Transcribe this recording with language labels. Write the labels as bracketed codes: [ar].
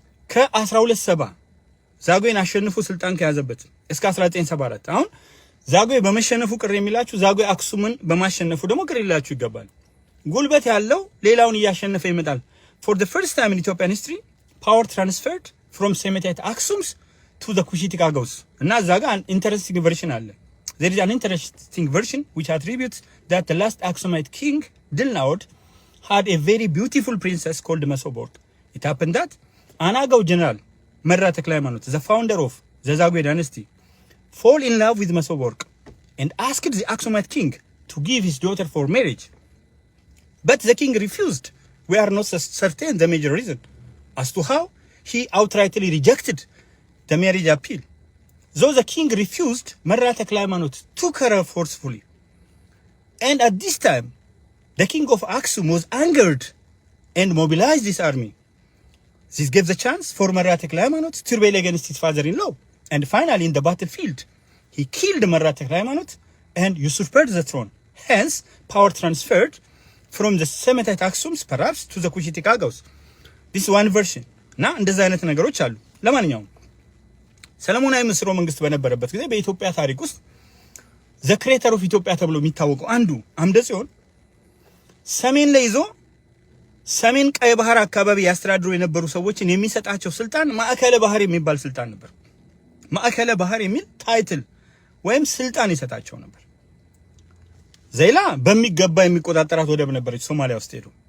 [am] ከ1270 ዛጉዌን አሸንፎ ስልጣን ከያዘበት እስከ 1974። አሁን ዛጉዌ በመሸነፉ ቅር የሚላችሁ ዛጉዌ አክሱምን በማሸነፉ ደግሞ ቅር ይላችሁ ይገባል። ጉልበት ያለው ሌላውን እያሸነፈ ይመጣል። [en] for the first time in Ethiopian history power transferred from Semitite Axums to the Cushitic Agaus. [am] እና እዛ ጋር [en] an interesting version [am] አለ። [en] there is an interesting version which attributes that the last Aksumite king Dilnaod had a very beautiful princess called Mesoborg. It happened that an Agau general Merra Tekle-Haimanoth, the founder of the Zagwe dynasty, fall in love with Mesoborg and asked the Aksumite king to give his daughter for marriage. But the king refused. We are not certain the major reason as to how he outrightly rejected the marriage appeal. Though the king refused, Merra Tekle-Haimanoth took her forcefully. And at this time, the king of Aksum was angered and mobilized his army. This gave the chance for Merra Tekle-Haimanoth to rebel against his father-in-law. And finally, in the battlefield, he killed Merra Tekle-Haimanoth and usurped the throne. Hence, power transferred from the Semitite Aksums perhaps to the Cushitic Agaus. This is one version. [am] እና እንደዛ አይነት ነገሮች አሉ። ለማንኛውም ሰለሞናዊ ስርወ መንግስት በነበረበት ጊዜ በኢትዮጵያ ታሪክ ውስጥ ዘ ክሬተር ኦፍ ኢትዮጵያ ተብሎ የሚታወቀው አንዱ አምደ ጽዮን ሰሜን ላይ ይዞ ሰሜን ቀይ ባህር አካባቢ ያስተዳድሩ የነበሩ ሰዎችን የሚሰጣቸው ስልጣን ማዕከለ ባህር የሚባል ስልጣን ነበር። ማዕከለ ባህር የሚል ታይትል ወይም ስልጣን ይሰጣቸው ነበር። ዘይላ በሚገባ የሚቆጣጠራት ወደብ ነበረች ሶማሊያ ውስጥ ሄዱ።